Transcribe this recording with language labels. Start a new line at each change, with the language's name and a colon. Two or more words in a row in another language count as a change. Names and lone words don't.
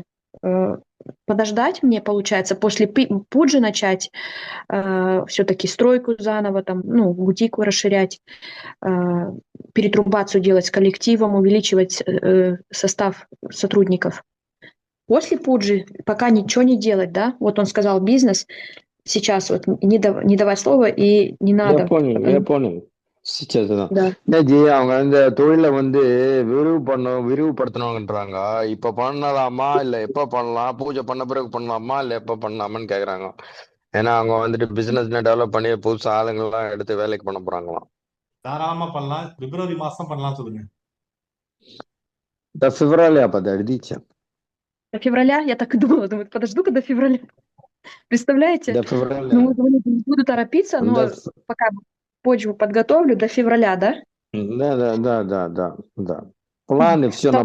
Russian: Э, Подождать мне, получается, после Пуджи начать все-таки стройку заново, там, ну, бутик расширять, э, перетрубацию делать с коллективом, увеличивать состав сотрудников. После Пуджи пока ничего не делать, да? Вот он сказал бизнес, сейчас вот не давать слова и не надо. Я понял. Сейчас தான். Да.
Tamil: ஜி அவங்க இந்த தொழிலை வந்து விரிவுபடுத்தணும்ன்றாங்க. இப்ப பண்ணலாமா இல்ல எப்ப பண்ணலாம், பூஜை பண்ண பிறகு பண்ணலாமா இல்ல எப்ப பண்ணலாமான்னு கேக்குறாங்க. ஏன்னா அவங்க வந்துட்டு
English: business develop
Tamil: பண்ணி புதுசு ஆளுங்கெல்லாம் எடுத்து வேலைக்கு பண்ண போறாங்களாம். தாராளமா பண்ணலாம். பிப்ரவரி மாசம் பண்ணலாம் சொல்லுங்க.
Russian: До февраля подождите. До февраля, я так и думала, думаю, подожду-ка до февраля. Представляете? До Ну, февраля. вот говорю, не буду торопиться, До но пока почву подготовлю до февраля, да? Да. Планы все на